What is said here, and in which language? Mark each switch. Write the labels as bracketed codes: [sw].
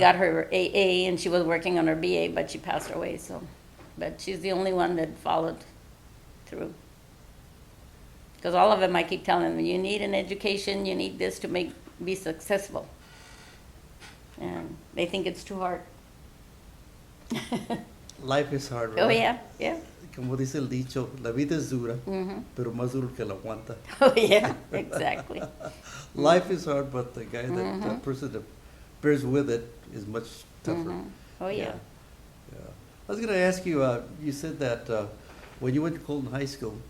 [en] got her AA, and she was working on her BA, but she passed away, so. But she's the only one that followed through. Because all of them, I keep telling them, you need an education, you need this to be successful. And they think it's too hard. Life is hard, right? Oh, yeah, yeah. [es] Como dice el dicho, la vida es dura, Mhm. pero más duro que la aguanta. [en] Oh, yeah, exactly. Life is hard, but the guy the Mhm. person that bears with it is much tougher. Mhm. Oh, yeah. Yeah. I was going to ask you, you said that when you went to Colton High School,